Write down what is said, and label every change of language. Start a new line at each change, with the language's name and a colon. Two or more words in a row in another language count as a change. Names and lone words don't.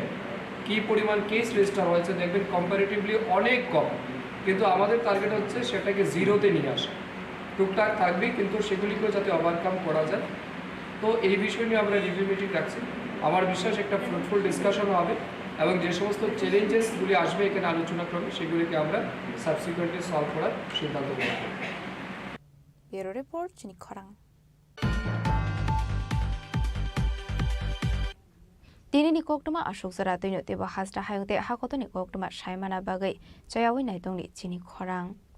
Bangla: কী পরিমাণ কেস রেজিস্টার হয়েছে দেখবেন কম্পারেটিভলি অনেক কম কিন্তু আমাদের টার্গেট হচ্ছে সেটাকে জিরোতে নিয়ে আসা টুকটাক থাকবে কিন্তু সেগুলিকেও যাতে ওভারকাম করা যায় তো এই বিষয় নিয়ে আমরা
English: review meeting
Bangla: রাখছি আমার বিশ্বাস একটা
English: fruitful discussion
Bangla: হবে এবং যে সমস্ত চ্যালেঞ্জেসগুলি আসবে এখানে আলোচনা ক্রমে সেগুলিকে আমরা সাবসিকুয়েন্টলি সলভ করার সিদ্ধান্ত নেব
English: Bureau report
Kok Borok: চিনি খরাং Dinini koktuma ashok zara tuino teba hasra hayungte hakotoni koktuma shaimana bagai chayawi naitongni Chini Khorang